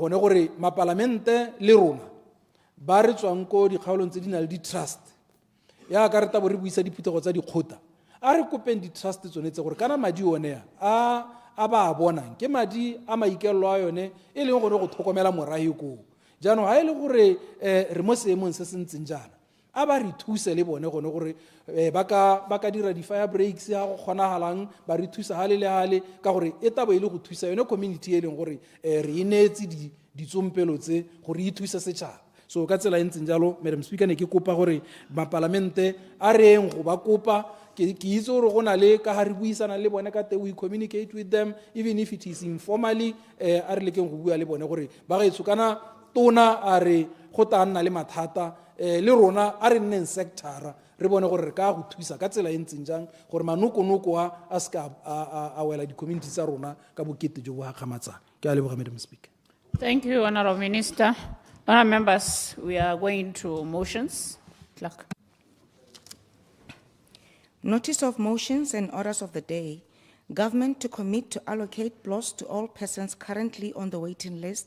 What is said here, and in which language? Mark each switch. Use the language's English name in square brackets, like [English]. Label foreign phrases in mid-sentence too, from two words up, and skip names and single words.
[Tswana] gone gore mapalamente le rona ba re tswang ko dikgaolong tse di na le di-trust ya ka re tabo re buisa diphuthego tsa dikgotla a re kopeng di-trust tsone tse gore kana madi one a ba a bonang ke madi a maikelelo a yone e leng gore go tlhokomela morahi koo jaanong ga e le gore re mo seemong se se ntseng jana a ba re thuse le bone gone gore ba ka dira di- [English] fire breaks [Tswana] ga go kgonagalang ba re thusa gale le gale ka gore e tabo e le go thusa yone community e leng gore re e neetse ditsompelo tse gore e thusa setšhaba. So ka tsela e ntseng jalo [English] Madam Speaker [Tswana] ne ke kopa gore mapalamente a reng go ba kopa ke itse gore go na le ka ga re buisana le bone ka [English] we communicate with them even if it is informally [Tswana] a re lekeng go bua le bone gore ba gaetsho kana tona a re go ta nna le mathata le rona a re nneng sectora re bone gore re ka go thusa ka tsela e ntseng jang gore manokonoko a se ka a wela di-community tsa rona ka bokete jo bo gakgamatsang. Ke a leboga [English] Madam Speaker. Thank you, Honourable Minister. Honourable members, we are going to motions. Clerk. Notice of motions and orders of the day. Government to commit to allocate plots to all persons currently on the waiting list.